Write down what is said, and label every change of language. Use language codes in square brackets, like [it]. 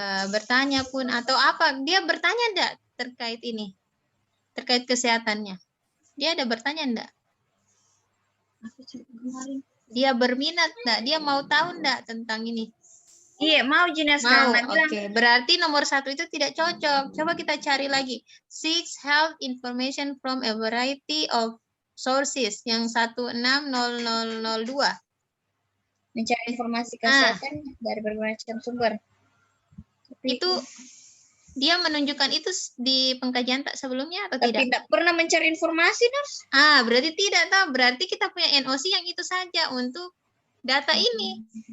[id] Bertanya pun atau apa, dia bertanya enggak terkait ini? Terkait kesehatannya. Dia ada bertanya enggak? Dia berminat enggak? Dia mau tahu enggak tentang ini? Iya, mau Jinas Mau, karena bilang oke. Berarti nomor 1 itu tidak cocok. Coba kita cari lagi. [en] Seek health information from a variety of sources. [id] Yang 160002. mencari informasi kesehatan dari berbagai macam sumber. Itu dia menunjukkan itu di pengkajian tak sebelumnya atau Tapi tidak? tidak pernah mencari informasi, Nurs. Berarti tidak tahu. Berarti kita punya NOC yang itu saja untuk data ini.